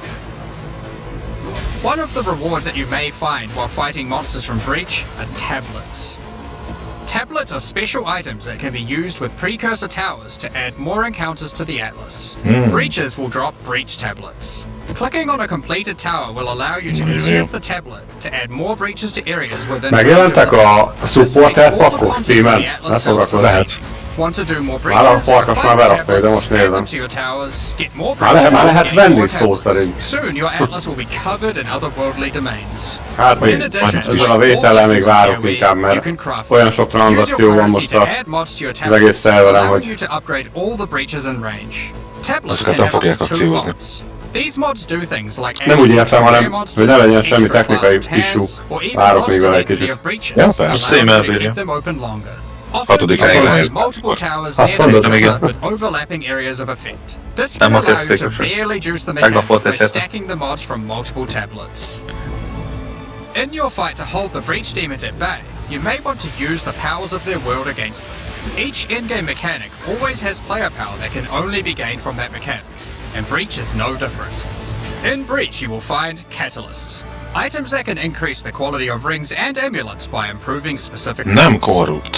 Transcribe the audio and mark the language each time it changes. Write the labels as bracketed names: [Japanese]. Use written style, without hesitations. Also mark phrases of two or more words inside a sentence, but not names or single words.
[English] One of the rewards that you may find while fighting monsters from Breach are tablets. Tablets are special items that can be used with precursor towers to add more encounters to the Atlas. Breaches will drop breach tablets. Clicking on a completed tower will allow you to insert the tablet to add more breaches to areas within [Hungarian] Megjelentek a supporter pakkok Steamen? Ne foglalkozz. [English] Want to do more breaches? Find the tablets, add them to your towers, get more breaches, [Hungarian] lehet [English] get [Hungarian] venni [English] more [Hungarian] szó [English] tablets. [Hungarian] szerint. [English] Soon your Atlas will be covered in otherworldly domains. [Hungarian] Hát még ezzel a vétellel még várok inkább, mert olyan sok tranzakció van most az egész szerveren, hogy azokat nem fogják akciózni. Nem úgy értem, hanem hogy ne legyen semmi technikai issue. Várok még vele egy kicsit. Ja, persze. Hatodik helyen lehet. Azt mondod, igen. Nem a tetszékos. Meglapott egyet. [English] In your fight to hold the breach demons at bay, you may want to use the powers of their world against them. Each in-game mechanic always has player power that can only be gained from that mechanic, and Breach is no different. In Breach you will find catalysts, items that can increase the quality of rings and amulets by improving specific things.